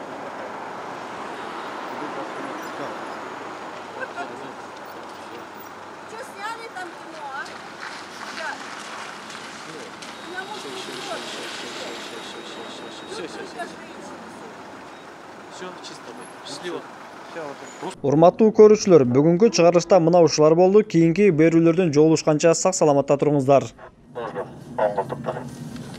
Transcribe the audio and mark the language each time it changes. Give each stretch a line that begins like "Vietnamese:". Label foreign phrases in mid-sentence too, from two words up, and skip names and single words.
Russian: Что сняли там кино, а? Ребят, меня муж не ждет. Все, чисто будет. Счастливо.
Kyrgyz: Урматтуу көрүүчүлөр, бүгүнкү чыгарылышта мына ушулар болду. Кийинки берүүлөрдөн жолугушканча сак саламатта туруңуздар.